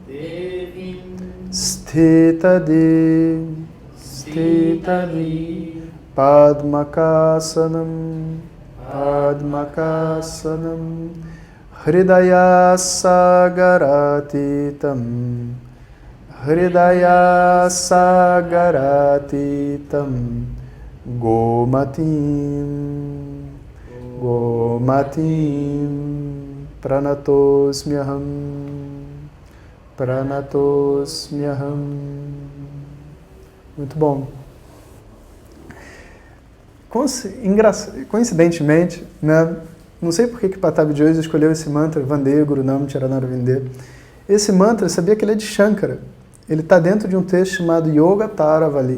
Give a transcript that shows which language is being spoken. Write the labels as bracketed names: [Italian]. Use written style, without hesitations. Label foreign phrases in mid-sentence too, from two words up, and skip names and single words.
[Sanskrit] स्थितादि, स्थितादि, पद्मकासनम्, पद्मकासनम्, हृदय सागरातीतम्, हृदय सागरातीतम्, गोमतीम्, गोमतीम्, प्रणतोऽस्म्यहम्, प्रणतोऽस्म्यहम्. [Portuguese] Muito bom. Coincidentemente, né? Não sei por que Patabi Jois escolheu esse mantra, [Sanskrit] वन्दे गुरूणां चरणार विन्दे. [Portuguese] Esse mantra, sabia que ele é de Shankara. Ele está dentro de um texto chamado Yoga Taravali.